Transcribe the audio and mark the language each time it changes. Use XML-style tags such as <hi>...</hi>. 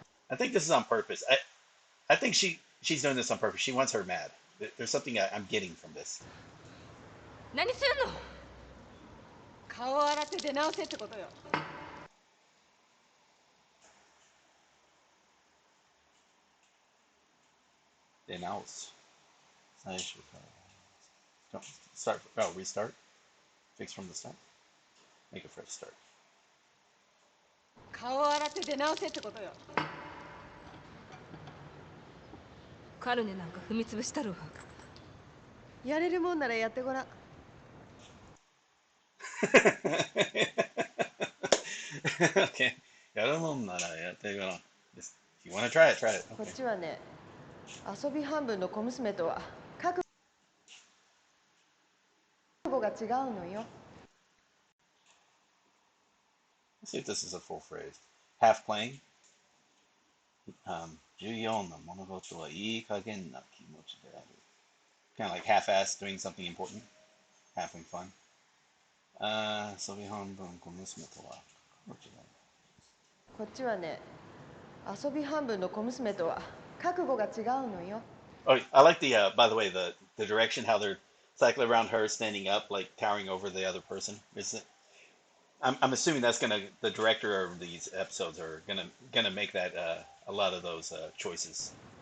<en>I think this is on purpose. I think she's doing this on purpose. She wants her mad. There's something I'm getting from this.</en> <ja>何するの？顔を洗って出直せってことよ。</ja> <en>Denounce. Don't start. Oh, restart. Fix from the start. Make a fresh start.</en> <ja>顔を洗って出直せってことよ。カルネなんか踏み潰したるわ。やれるもんならやってごらん。</ja> <en>Okay.</en> <ja>やるもんならやってごらん。</ja> <en>If you want to try it, try it.</en> <ja>こっちはね、遊び半分の小娘とは覚悟が違うのよ。</ja> <en>Let's see if this is a full phrase. Half playing.</en> <ja>重要な物事はいい加減な気持ちである。</ja> <en>Kind of like half-assed doing something important. Having fun.</en> <ja>遊び半分小娘とはどっちだ。こっちはね、遊び半分の小娘とは覚悟が違うのよ。</ja> <en>Oh, I like the by the way, the direction how they're cycling around her standing up, like towering over the other person. I'm assuming that's the director of these episodes are gonna make that a lot of those choices.</en>